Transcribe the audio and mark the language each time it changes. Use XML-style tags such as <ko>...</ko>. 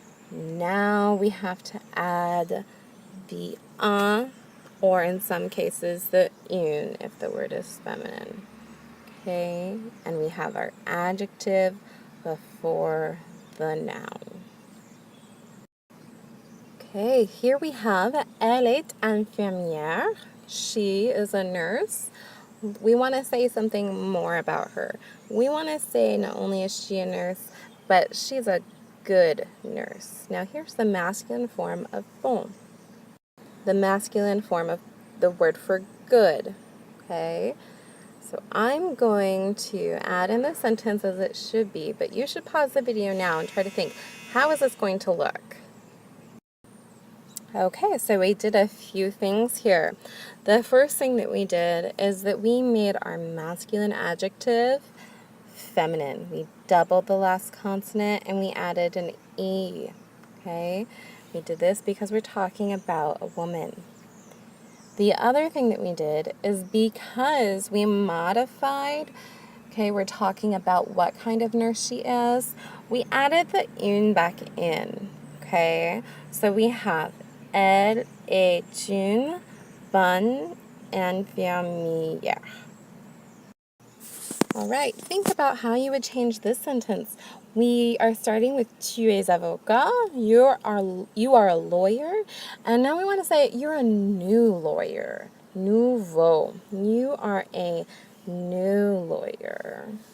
<en>Now we have to add the un, or in some cases the une if the word is feminine. Okay, and we have our adjective before the noun. Okay, here we have</en> <fr>elle est infirmière.</fr> <en>She is a nurse. We want to say something more about her. We want to say not only is she a nurse, but she's a good nurse. Now here's the masculine form of bon. The masculine form of the word for good. Okay, so I'm going to add in the sentence as it should be, but you should pause the video now and try to think, how is this going to look? Okay, so we did a few things here. The first thing that we did is that we made our masculine adjective feminine. We doubled the last consonant and we added an E. Okay, we did this because we're talking about a woman. The other thing that we did is because we modified, okay, we're talking about what kind of nurse she is, we added the une back in, okay? So we have</en> <fr>elle est une bonne infirmière.</fr> <en>All right, think about how you would change this sentence. We are starting with</en> <fr>tu es avocat,</fr> <en>you are a lawyer, and now we want to say you're a new lawyer, nouveau. You are a new lawyer.</en>